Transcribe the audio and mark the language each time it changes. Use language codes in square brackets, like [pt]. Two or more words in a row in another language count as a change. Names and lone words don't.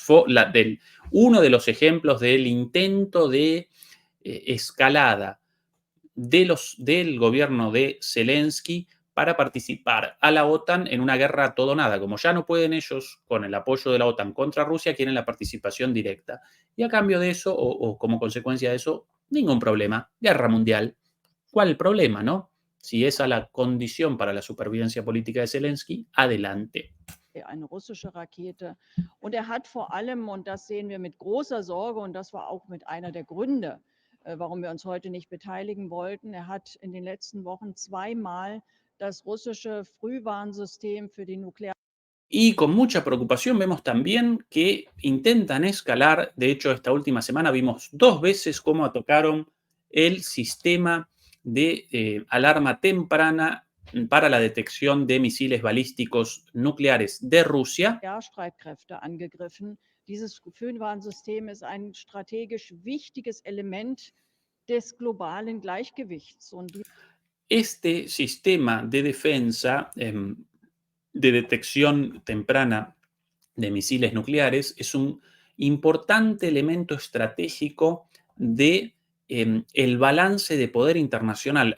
[es] de los ejemplos del intento de escalada del gobierno de Zelensky para participar a la OTAN en una guerra a todo nada. Como ya no pueden ellos, con el apoyo de la OTAN contra Rusia, quieren la participación directa. Y a cambio de eso, o como consecuencia de eso, ningún problema, guerra mundial. ¿Cuál el problema, no? Si esa es la condición para la supervivencia política de Zelensky, adelante. [de] Eine russische Rakete. Und hat vor allem, und das sehen wir mit großer Sorge, und das war auch mit einer der Gründe, warum wir uns heute nicht beteiligen wollten, hat in den letzten Wochen 2-mal das russische Frühwarnsystem für die Nuklear. [es] Y con mucha preocupación vemos también que intentan escalar. De hecho, esta última semana vimos 2 veces cómo tocaron el sistema de alarma temprana para la detección de misiles balísticos nucleares de Rusia. [de] Streitkräfte angegriffen. Dieses Frühwarnsystem ist ein strategisch wichtiges Element des globalen Gleichgewichts. [es] Este sistema de defensa de detección temprana de misiles nucleares es un importante elemento estratégico de el balance de poder internacional.